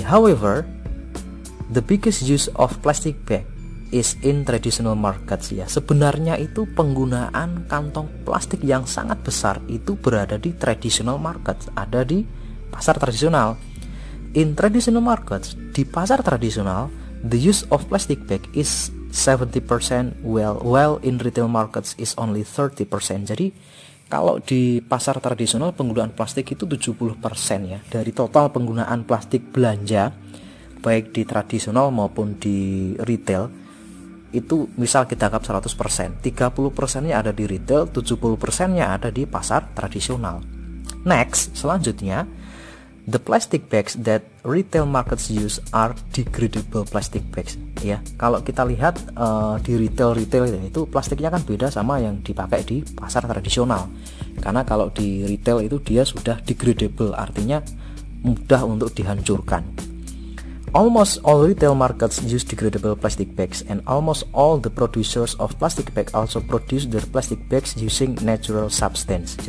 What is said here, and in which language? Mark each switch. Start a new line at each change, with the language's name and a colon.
English: However, the biggest use of plastic bag is in traditional markets ya.
Indonesian: Sebenarnya itu penggunaan kantong plastik yang sangat besar itu berada di traditional markets, ada di pasar tradisional.
English: In traditional markets,
Indonesian: di pasar tradisional,
English: the use of plastic bag is 70%, while in retail markets is only 30%.
Indonesian: Jadi kalau di pasar tradisional penggunaan plastik itu 70% ya dari total penggunaan plastik belanja baik di tradisional maupun di retail. Itu misal kita anggap 100%, 30% nya ada di retail, 70% nya ada di pasar tradisional.
English: Next, selanjutnya, the plastic bags that retail markets use are degradable plastic bags ya.
Indonesian: Kalau kita lihat di retail itu plastiknya kan beda sama yang dipakai di pasar tradisional. Karena kalau di retail itu dia sudah degradable, artinya mudah untuk dihancurkan.
English: Almost all retail markets use degradable plastic bags, and almost all the producers of plastic bag also produce their plastic bags using natural substance.